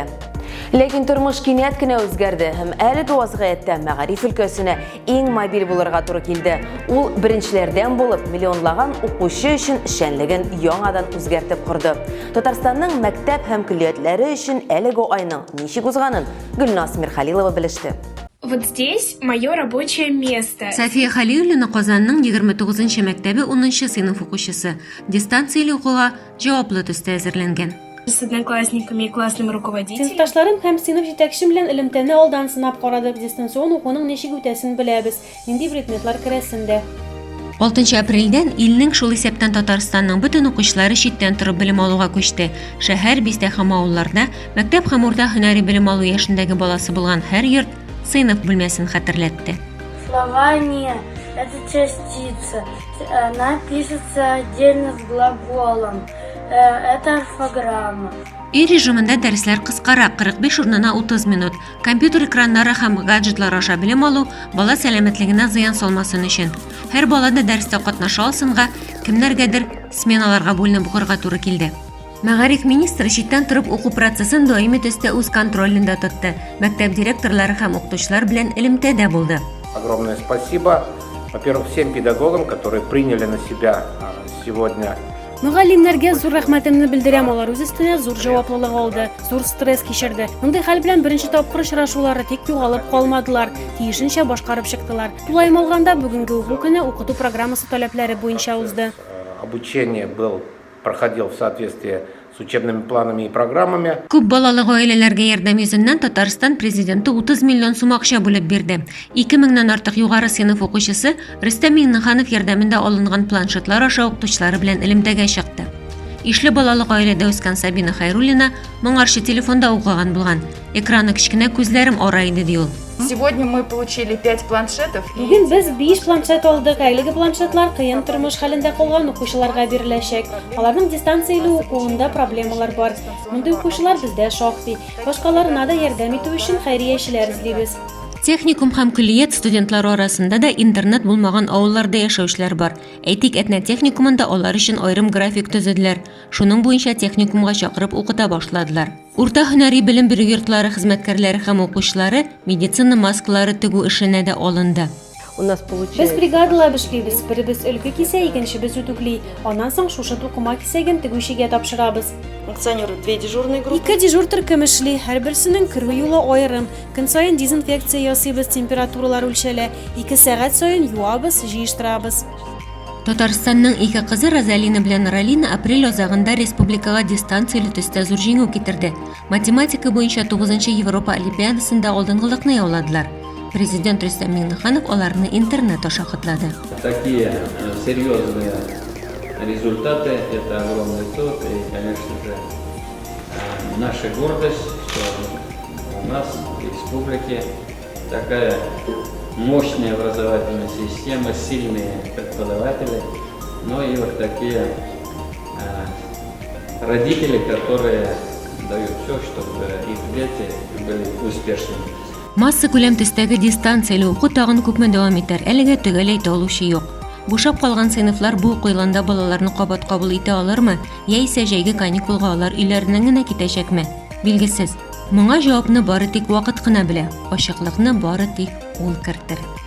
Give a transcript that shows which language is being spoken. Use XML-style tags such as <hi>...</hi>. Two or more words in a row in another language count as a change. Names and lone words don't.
<tt>Ләкин тормыш кинәт кенә үзгәрде һәм әлеге вазгыятьтә мәгариф өлкәсенә иң мобиль булырга туры килде. Ул беренчеләрдән булып миллионлаган укучы өчен эшчәнлеген яңадан үзгәртеп корды. Татарстанның мәктәп һәм көллиятләре өчен әлеге айның ничек узганын Гөлнас Мирхәлилова белеште.</tt> <ru>Вот здесь мое рабочее место.</ru> <tt>София Халиуллина Казанның 29-нчы мәктәбе 10-нчы сыйныф укучысы. Дистанцияле укуга җаваплы төстә әзерләнгән.</tt> <ru>С одноклассниками и классным руководителем.</ru> <tt>Сыйныфташларым һәм сыйныф җитәкчем белән элемтәне алдан сынап карадык. Дистанцион укуның ничек үтәсен беләбез. Нинди предметлар керәсен дә. 6 апрельдән илнең шул исәптән Татарстанның бөтен укучылары читтән торып белем алуга күчте. Шәһәр, бистә һәм авылларда мәктәп һәм урта һөнәри белем алу яшендәге баласы булган һәр йорт сыйныф бүлмәсен хәтерләтте.</tt> <ru>Слова «не» — это частица. Она пишется отдельно с глаголом. Это орфограмма.</ru> <tt>Үй режимында дәресләр кыскарак, 45 урынына 30 минут. Компьютер экраннары һәм гаджетлар аша белем алу бала сәламәтлегенә зыян салмасын өчен. Һәр бала да дәрестә катнаша алсынга, кемнәргәдер сменаларга бүленеп укырга туры килде. Мәгариф министры читтән торып уку процессын даими төстә үз контролендә тотты. Мәктәп директорлары һәм укытучылар белән элемтәдә булды.</tt> <ru>Огромное спасибо, во-первых, всем педагогам, которые приняли на себя сегодня.</ru> <tt>Мөгаллимнәргә зур рәхмәтемне белдерәм, алар үз өстенә зур җаваплылык алды, зур стресс кичерде. Мондый хәл белән беренче тапкыр очрашулары тик югалып калмадылар, тиешенчә башкарып чыктылар. Тулайым алганда бүгенге уку көне укыту программасы таләпләре буенча узды.</tt> <ru>Обучение проходил в соответствии с учебными планами и программами.</ru> <tt>Күп балалы гаиләләргә ярдәм йөзеннән Татарстан президенты 30 миллион сум акча бүлеп бирде. 2000-нән артык югары сыйныф укучысы Рөстәм Миңнеханов ярдәмендә алынган планшетлар аша укытучылары белән элемтәгә чыкты. Ишле балалы гаиләдә үскән Сабина Хайруллина моңарчы телефонда укыган булган. Экраны кичкенә, күзләрем ара иде ди ул.</tt> <ru>Сегодня мы получили 5 планшетов.</ru> <tt>Бүген без 5 планшет алдык. Әлеге планшетлар кыен тормыш хәлендә калган укучыларга биреләчәк. Аларның дистанцияле укуында проблемалар бар. Мондый укучылар бездә шактый. Башкаларына да ярдәм итү өчен хәйриячеләр эзлибез. Техникум һәм көллият студентлары арасында да интернет булмаган авылларда яшәүчеләр бар. Әйтик, Этнә техникумында алар өчен аерым график төзеделәр. Шуның буенча техникумга чакырып укыта башладылар. Урта һөнәри белем бирү йортлары хезмәткәрләре һәм укучылары медицина маскалары тегү эшенә дә алынды. Без бригадала эшлибез. Беребез өлке кисә, икенчебез үтүкли. Аннан соң шушы тукыма кисәген тегүчегә тапшырабыз.</tt> <ru>Функционирует 2 дежурные группы.</ru> <tt>2 дежур төркем эшли, һәрберсенең керү юлы аерым. Көн саен дезинфекция ясыйбыз, температуралар үлчәлә. 2 сәгать саен юабыз, җыештырабыз. Татарстанның 2 кызы Розалина белән Ралина апрель азагында республикага дистанцияле төстә зур җиңү китерде. Математика буенча 9-нчы Европа олимпиадасында алдынгылыкны яуладылар. Президент Рөстәм Миңнеханов аларны интернет аша котлады.</tt> <ru>Такие серьезные результаты – это огромный труд и, конечно же, наша гордость, что у нас в республике такая мощная образовательная система, сильные преподаватели, но и вот такие родители, которые дают все, чтобы их дети были успешными.</ru> <tt>Масса күләм төстәге дистанцияле уку тагын күпме дәвам итәр, әлегә төгәл әйтә алучы юк. Бушап калган сыйныфлар бу уку елында балаларны кабат кабул итә алырмы, яисә җәйге каникулга алар өйләреннән генә китәчәкме? Билгесез. Моңа җавапны бары тик вакыт кына белә, ачыклыкны бары тик ул кертер.</tt>